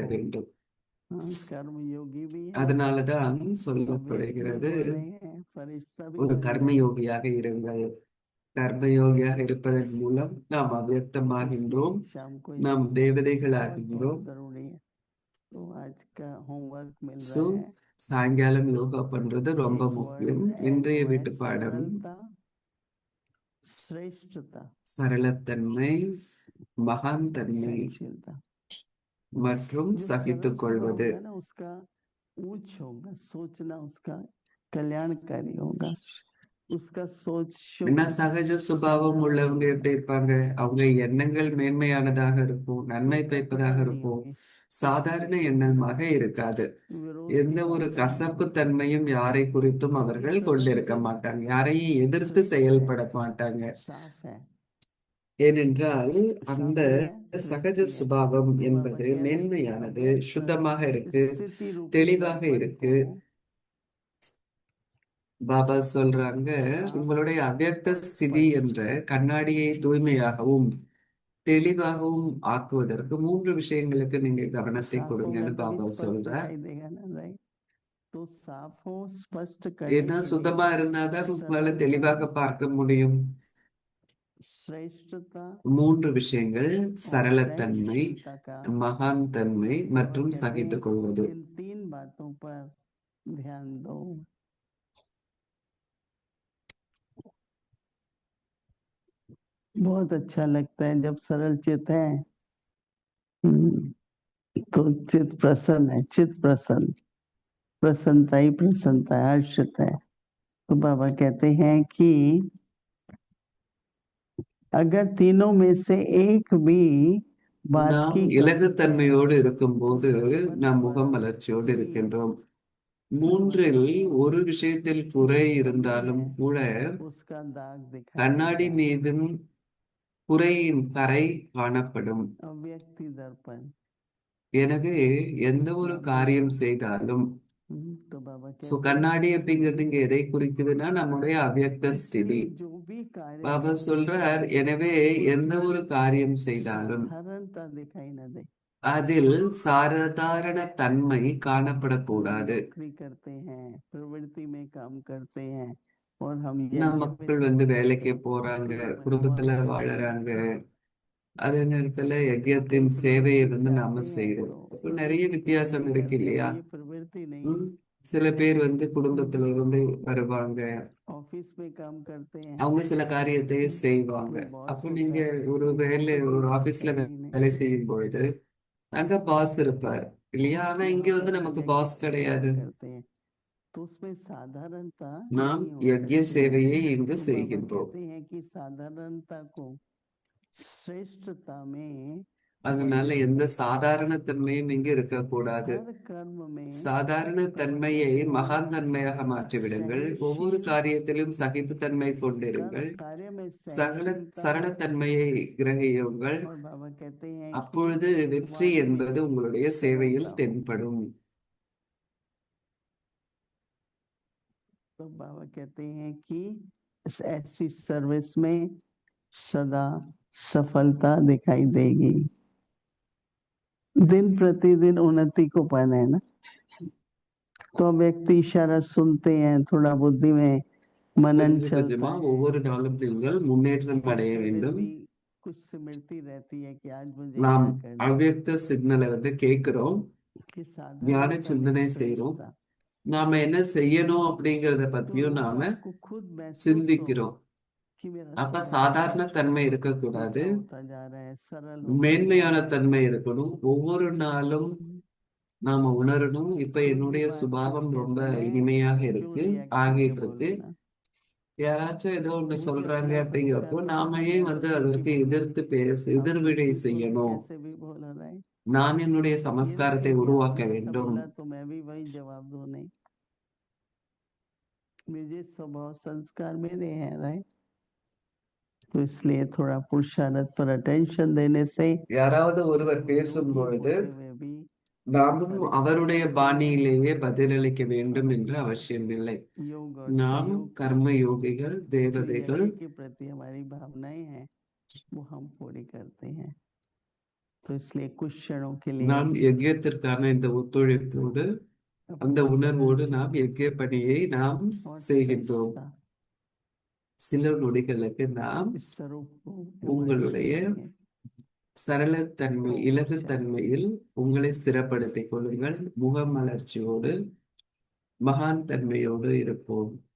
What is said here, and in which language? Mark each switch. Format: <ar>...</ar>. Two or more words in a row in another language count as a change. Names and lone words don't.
<hi>देखो,</hi> <ta>வேண்டும்.</ta> <hi>कर्म योगी भी है,</hi> <ta>அதனாலதான்</ta> <hi>अव्यक्त भी</hi> <ta>சொல்லப்படுகிறது,</ta> <hi>हो रहे हैं, फरिश्ता भी</hi> <ta>ஒரு</ta> <hi>बन</hi> <ta>கர்ம</ta> <hi>रहे हैं।</hi> <ta>யோகியாக இருங்கள். கர்மயோகியாக இருப்பதன் மூலம் நாம்</ta> <hi>तो</hi> <ta>அவ்வியக்தமாகின்றோம்,</ta> <hi>इसलिए शाम को</hi> <ta>நாம்</ta> <hi>योग बहुत</hi> <ta>தேவதைகளாகின்றோம்.</ta> <hi>बहुत जरूरी है। तो आज का होमवर्क मिल</hi> <ta>ஸோ</ta> <hi>रहा है,</hi> <ta>சாயங்காலம் யோகா பண்றது ரொம்ப</ta> <hi>एक</hi> <ta>முக்கியம்.</ta> <hi>वर्ड है</hi> <ta>இன்றைய</ta> <hi>वो है</hi> <ta>வீட்டு பாடம்</ta> <hi>सरलता, श्रेष्ठता,</hi> <ta>சரளத்தன்மை, மகான் தன்மை</ta> <hi>सहनशीलता।</hi> <ta>மற்றும்</ta> <hi>जो सरल</hi> <ta>சகித்துக்</ta> <hi>स्वभाव</hi> <ta>கொள்வது.</ta> <hi>होगा ना उसका ऊंच होगा, सोचना उसका कल्याणकारी होगा, उसका सोच शुभ,</hi> <ta>ஏன்னா சகஜ சுபாவம்</ta> <hi>सकारात्मक</hi> <ta>உள்ளவங்க</ta> <hi>होगा,</hi> <ta>எப்படி இருப்பாங்க? அவங்க எண்ணங்கள் மேன்மையானதாக இருக்கும், நன்மை</ta> <hi>कोई</hi> <ta>பயப்பதாக</ta> <hi>कटुता नहीं</hi> <ta>இருக்கும்,</ta> <hi>होगी,</hi> <ta>சாதாரண எண்ணமாக இருக்காது.</ta> <hi>विरोध</hi> <ta>எந்த</ta> <hi>की</hi> <ta>ஒரு</ta> <hi>भावना नहीं</hi> <ta>கசப்பு</ta> <hi>होगी।</hi> <ta>தன்மையும் யாரை குறித்தும்</ta> <hi>तो ये</hi> <ta>அவர்கள்</ta> <hi>सरल</hi> <ta>கொண்டிருக்க</ta> <hi>चित्त</hi> <ta>மாட்டாங்க. யாரையும் எதிர்த்து</ta> <hi>श्रेष्ठ है,</hi> <ta>செயல்பட माட்டாங்க.</ta> <hi>साफ है।</hi> <ta>ஏனென்றால் அந்த</ta> <hi>साफी है,</hi> <ta>சகஜ</ta> <hi>सृष्टि है।</hi> <ta>சுபாவம்</ta> <hi>तो बाबा</hi> <ta>என்பது</ta> <hi>कह रहे हैं कि</hi> <ta>மென்மையானது,</ta> <hi>अव्यक्त</hi> <ta>சுத்தமாக இருக்கு,</ta> <hi>स्थिति रूपी</hi> <ta>தெளிவாக</ta> <hi>दर्पण</hi> <ta>இருக்கு.</ta> <hi>को</hi> <ta>பாபா சொல்றாங்க,</ta> <hi>साफ</hi> <ta>உங்களுடைய அவ்யக்த</ta> <hi>और</hi> <ta>ஸ்திதி</ta> <hi>स्पष्ट</hi> <ta>என்ற கண்ணாடியை தூய்மையாகவும் தெளிவாகவும் ஆக்குவதற்கு 3 விஷயங்களுக்கு நீங்க கவனத்தை</ta> <hi>साफ होगा</hi> <ta>கொடுங்கன்னு</ta> <hi>तभी</hi> <ta>பாபா</ta> <hi>स्पष्ट</hi> <ta>சொல்றார்.</ta> <hi>दिखाई देगा ना, राइट? तो साफ हो, स्पष्ट</hi> <ta>ஏன்னா</ta> <hi>करने के</hi> <ta>சுத்தமா</ta> <hi>लिए</hi> <ta>இருந்தாதான் உங்களால</ta> <hi>सरलता,</hi> <ta>தெளிவாக பார்க்க முடியும்.</ta> <hi>श्रेष्ठता</hi> <ta>3 விஷயங்கள்:</ta> <hi>और</hi> <ta>சரளத்தன்மை,</ta> <hi>सहनशीलता का</hi> <ta>மகான் தன்மை</ta> <hi>बाबा</hi> <ta>மற்றும்</ta> <hi>कहते</hi> <ta>சகித்துக்</ta> <hi>हैं</hi> <ta>கொள்வது.</ta> <hi>इन 3 बातों पर ध्यान दो। बहुत अच्छा लगता है जब सरल चित है, तो चित प्रसन्न है, चित प्रसन्न, प्रसन्नता ही प्रसन्नता है, हर्षित है। तो बाबा कहते हैं कि अगर तीनों में से एक भी बात</hi> <ta>நாம்</ta> <hi>की कमी</hi> <ta>இலகுத்தன்மையோடு</ta> <hi>है</hi> <ta>இருக்கும்போது</ta> <hi>तो जीवन</hi> <ta>நாம்</ta> <hi>पर</hi> <ta>முகமலர்ச்சியோடு</ta> <hi>कोई</hi> <ta>இருக்கின்றோம்.</ta> <hi>बाबा</hi> <ta>3ல்</ta> <hi>कहते हैं</hi> <ta>ஒரு விஷயத்தில் குறை</ta> <hi>जो कमी</hi> <ta>இருந்தாலும்</ta> <hi>है</hi> <ta>கூட</ta> <hi>उसका दाग दिखाई</hi> <ta>கண்ணாடி</ta> <hi>देता है।</hi> <ta>மீதும் குறையின் கரை காணப்படும்.</ta> <hi>अव्यक्ति दर्पण।</hi> <ta>எனவே எந்த ஒரு காரியம் செய்தாலும்</ta> <hi>तो बाबा कहते हैं</hi> <ta>கண்ணாடி அப்படிங்கிறது இங்க எதை குறிக்குதுன்னா நம்முடைய அவ்யக்த ஸ்திதி.</ta> <hi>इसलिए जो भी कार्य</hi> <ta>பாபா</ta> <hi>करते</hi> <ta>சொல்றார்,</ta> <hi>हैं</hi> <ta>எனவே எந்த</ta> <hi>उसमें</hi> <ta>ஒரு காரியம் செய்தாலும்</ta> <hi>साधारणता दिखाई न दे।</hi> <ta>அதில் சாதாரண தன்மை</ta> <hi>हम</hi> <ta>காணப்படக்கூடாது.</ta> <hi>नौकरी करते हैं, प्रवृत्ति में काम करते हैं और हम</hi> <ta>நம்ம</ta> <hi>यज्ञ में</hi> <ta>மக்கள்</ta> <hi>सेवा करते</hi> <ta>வேலைக்கு</ta> <hi>हैं,</hi> <ta>போறாங்க,</ta> <hi>उसी में</hi> <ta>குடும்பத்துல</ta> <hi>हमारा</hi> <ta>வாழறாங்க. அதே நேரத்துல</ta> <hi>कई</hi> <ta>யஜ்யத்தின் சேவையை</ta> <hi>प्रवृत्ति से</hi> <ta>நாம</ta> <hi>आते हैं</hi> <ta>செய்யறோம்.</ta> <hi>तो</hi> <ta>அப்ப நிறைய</ta> <hi>प्रवृत्ति से</hi> <ta>வித்தியாசம்</ta> <hi>नहीं</hi> <ta>இருக்கு</ta> <hi>करते,</hi> <ta>இல்லையா?</ta> <hi>और ये प्रवृत्ति नहीं ம். है।</hi> <ta>சில பேர் குடும்பத்துல இருந்து வருவாங்க,</ta> <hi>ऑफिस में काम करते हैं,</hi> <ta>அவங்க சில காரியத்தை செய்வாங்க.</ta> <hi>कोई बॉस</hi> <ta>அப்ப</ta> <hi>होता</hi> <ta>நீங்க</ta> <hi>है,</hi> <ta>ஒரு வேலை</ta> <hi>बॉस</hi> <ta>ஒரு</ta> <hi>की बात</hi> <ta>ஆபீஸ்ல</ta> <hi>करनी नहीं।</hi> <ta>வேலை செய்யும் பொழுது அங்க பாஸ் இருப்பார் இல்லையா? ஆனா இங்க</ta> <hi>बाबा</hi> <ta>நமக்கு</ta> <hi>यज्ञ</hi> <ta>பாஸ்</ta> <hi>की</hi> <ta>கிடையாது.</ta> <hi>सेवा करते हैं तो उसमें साधारणता</hi> <ta>நாம்</ta> <hi>नहीं हो</hi> <ta>யஜ்ய</ta> <hi>सकती है।</hi> <ta>சேவையை இங்கு</ta> <hi>तो बाबा</hi> <ta>செய்கின்றோம்.</ta> <hi>कहते हैं कि साधारणता को श्रेष्ठता में</hi> <ta>அதனால</ta> <hi>बदलो।</hi> <ta>எந்த சாதாரண தன்மையும் இங்கு இருக்கக்கூடாது.</ta> <hi>हर कर्म में</hi> <ta>சாதாரண</ta> <hi>बाबा</hi> <ta>தன்மையை</ta> <hi>कहते हैं</hi> <ta>மகான் தன்மையாக மாற்றிவிடுங்கள். ஒவ்வொரு</ta> <hi>सहनशील</hi> <ta>காரியத்திலும் சகிப்புத்தன்மை</ta> <hi>कर</hi> <ta>கொண்டிருங்கள்.</ta> <hi>कार्य में</hi> <ta>சகல</ta> <hi>सहनशीलता हो।</hi> <ta>சரளத்தன்மையை கிரகியுங்கள்.</ta> <hi>और बाबा कहते हैं कि</hi> <ta>அப்பொழுது வெற்றி</ta> <hi>वाणी</hi> <ta>என்பது</ta> <hi>में</hi> <ta>உங்களுடைய சேவையில்</ta> <hi>सरलता हो।</hi> <ta>தென்படும்.</ta> <hi>तो बाबा कहते हैं कि ऐसी सर्विस में सदा सफलता दिखाई देगी। दिन प्रतिदिन उन्नति को पाना है ना, तो व्यक्ति इशारा सुनते हैं, थोड़ा बुद्धि में मनन</hi> <ta>கொஞ்சம்</ta> <hi>चलता</hi> <ta>கொஞ்சமா</ta> <hi>है,</hi> <ta>ஒவ்வொரு நாளும் நீங்கள் முன்னேற்றம் அடைய</ta> <hi>उससे फिर</hi> <ta>வேண்டும்.</ta> <hi>भी कुछ स्मृति रहती है कि आज मुझे</hi> <ta>நாம்</ta> <hi>क्या करना है,</hi> <ta>அவ்யக்த சிக்னலை கேட்கிறோம்,</ta> <hi>कि</hi> <ta>ஞான</ta> <hi>साधारणता में</hi> <ta>சிந்தனை செய்றோம்.</ta> <hi>श्रेष्ठता।</hi> <ta>நாம என்ன செய்யணும் அப்படிங்கறத</ta> <hi>तो</hi> <ta>பத்தியும்</ta> <hi>रोज</hi> <ta>நாம</ta> <hi>आपको खुद महसूस हो</hi> <ta>சிந்திக்கிறோம்.</ta> <hi>कि मेरा</hi> <ta>அப்ப</ta> <hi>स्वभाव</hi> <ta>சாதாரண தன்மை இருக்கக்கூடாது,</ta> <hi>ऊंचा होता जा रहा है, सरल होता जा</hi> <ta>மேன்மையான</ta> <hi>रहा है।</hi> <ta>தன்மை இருக்கணும். ஒவ்வொரு நாளும் நாம உணரணும், இப்ப</ta> <hi>खुद भी</hi> <ta>என்னுடைய</ta> <hi>बात कुछ</hi> <ta>சுபாவம் ரொம்ப</ta> <hi>कहते हैं,</hi> <ta>இனிமையாக</ta> <hi>क्यों</hi> <ta>இருக்கு,</ta> <hi>रिएक्ट करके</hi> <ta>ஆகிட்டு இருக்கு.</ta> <hi>बोलूं ना।</hi> <ta>யாராச்சும் ஏதோ ஒண்ணு</ta> <hi>मुझे</hi> <ta>சொல்றாங்க</ta> <hi>अपना</hi> <ta>அப்படிங்கிறப்போ</ta> <hi>संस्कार</hi> <ta>நாம</ta> <hi>पता है,</hi> <ta>ஏன்</ta> <hi>मैं तो ठीक ही</hi> <ta>அதற்கு</ta> <hi>बोलूं,</hi> <ta>எதிர்த்து பேச</ta> <hi>अब</hi> <ta>எதிர்வினை</ta> <hi>दूसरी कोई</hi> <ta>செய்யணும்?</ta> <hi>कैसे भी बोल रहा है,</hi> <ta>நான் என்னுடைய</ta> <hi>ये</hi> <ta>சமஸ்காரத்தை</ta> <hi>नहीं कि</hi> <ta>உருவாக்க</ta> <hi>आपने ऐसा</hi> <ta>வேண்டும்.</ta> <hi>बोला तो मैं भी वही जवाब दूं, नहीं। मुझे स्वभाव संस्कार मेरे हैं, राइट? तो इसलिए थोड़ा पुरुषार्थ पर अटेंशन देने से</hi> <ta>யாராவது ஒருவர் பேசும்</ta> <hi>योगी</hi> <ta>பொழுது</ta> <hi>होते हुए भी</hi> <ta>நாமும்</ta> <hi>हर एक</hi> <ta>அவருடைய</ta> <hi>सवाल के</hi> <ta>பாணியிலேயே பதிலளிக்க</ta> <hi>उत्तर</hi> <ta>வேண்டும் என்று அவசியமில்லை.</ta> <hi>योग और</hi> <ta>நாம்</ta> <hi>सहयोग की</hi> <ta>கர்ம யோகிகள்,</ta> <hi>जो</hi> <ta>தேவதைகள்.</ta> <hi>यज्ञ के प्रति हमारी भावनाएं हैं वो हम पूरी करते हैं। तो इसलिए कुछ क्षणों के लिए</hi> <ta>நாம் யஜ்யத்திற்கான இந்த ஒத்துழைப்போடு அந்த</ta> <hi>अपनी</hi> <ta>உணர்வோடு</ta> <hi>सरल</hi> <ta>நாம் யஜ்ய பணியை நாம்</ta> <hi>और</hi> <ta>செய்கின்றோம்.</ta> <hi>श्रेष्ठता</hi> <ta>சில நொடிகளுக்கு நாம்</ta> <hi>इस स्वरूप को</hi> <ta>உங்களுடைய</ta> <hi>emerge करेंगे।</hi> <ta>சரளத்தன்மை</ta> <hi>ओम शांति।</hi> <ta>இலகுத்தன்மையில் உங்களை ஸ்திரப்படுத்திக் கொள்ளுங்கள். முகமலர்ச்சியோடு மகான் தன்மையோடு இருப்போம்.</ta>